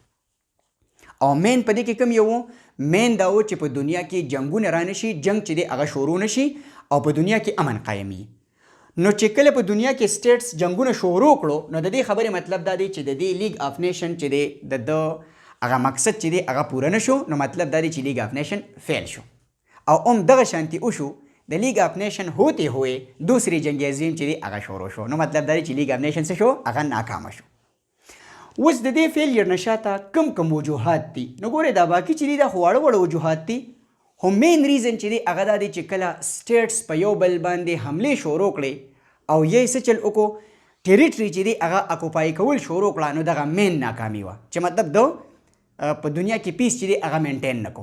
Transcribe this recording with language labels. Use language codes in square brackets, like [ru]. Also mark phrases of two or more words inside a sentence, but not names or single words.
[ps] او مین په دې کې کوم یو مین دا و چې په دنیا کې جنګونه را نشي، جنګ چې دی هغه شروع نشي او په دنیا کې امن قایم وي. نو چې کله په دنیا کې سټیټس جنګونه شروع کړو، نو د دې خبرې مطلب دا دی چې د دې لیګ آف نیشن چې دی د هغه مقصد چې دی هغه پوره نه شو. نو مطلب دا دی چې لیګ آف نیشن فیل شو او هم دغه شانتي وشو. د لیگ آف نیشن [ur] ہوتے ہوئے دوسری جنگ عظیم [ps] چې دی هغه شروع شو. نو مطلب دا دی چې لیگ آف نیشن څه شو، هغه ناکامه شو. اوس د دې فیلیر نه شاته کم وجوهات دي. نو ګورئ دا باقي چې دي دا خو واړه وجوهات دي، خو [en] main reason [ps] چې دی هغه دا دی چې کله سټیټس په یو بل باندې حملې شروع کړې او یې څه چل وکړو، ټریټري چې دی هغه اکوپای کول شروع کړه، نو دغه مین ناکامي وه چې مطلب د په دنیا کې پیس چې دی هغه مینټین نه کو.